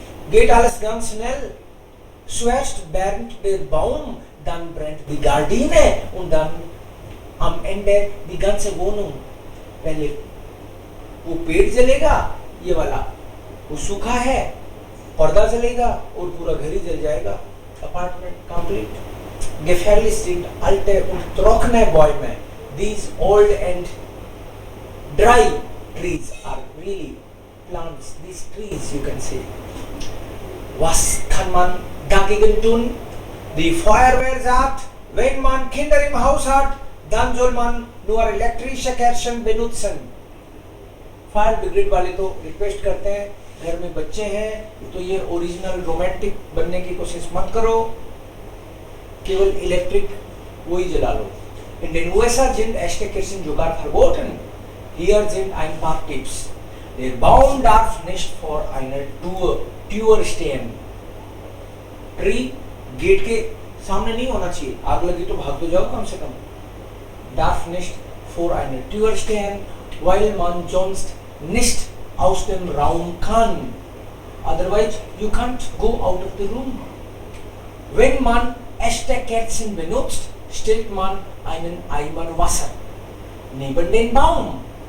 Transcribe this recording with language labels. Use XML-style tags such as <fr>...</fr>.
<de>Geht alles ganz schnell. Zuerst brennt der Baum, dann brennt die Gardine und dann am Ende die ganze Wohnung.</de> <hi>पहले वो पेड़ जलेगा, ये वाला वो सूखा है, पर्दा जलेगा और पूरा घर ही जल जाएगा।</hi> <en>Apartment complete.</en> <de>Gefährlich sind alte und trockene Bäume.</de> <en>These old and dry trees are really plants. These trees you can see.</en> <de>Was kann man dagegen tun? Die Feuerwehr sagt, wenn man Kinder im Haus hat, dann soll man nur elektrische Kerzen benutzen.</de> <hi>Fire brigade वाले तो request करते हैं, घर में बच्चे हैं तो ये ओरिजिनल रोमांटिक बनने की कोशिश मत करो, केवल इलेक्ट्रिक वही जला लो।</hi> <de>In den USA sind echte Kerzen sogar verboten. Hier sind ein paar Tipps. Der Baum darf nicht vor einer Tür stehen.</de> <hi>Tree gate के सामने नहीं होना चाहिए, आग लगी तो भाग तो जाओ कम से कम।</hi> <de>Darf nicht vor einer Tür stehen, weil man sonst nicht aus dem Raum kann.</de> <en>Otherwise you can't go out of the room.</en> <de>Wenn man echte Kerzen benutzt, stellt man einen Eimer Wasser neben den Baum.</de>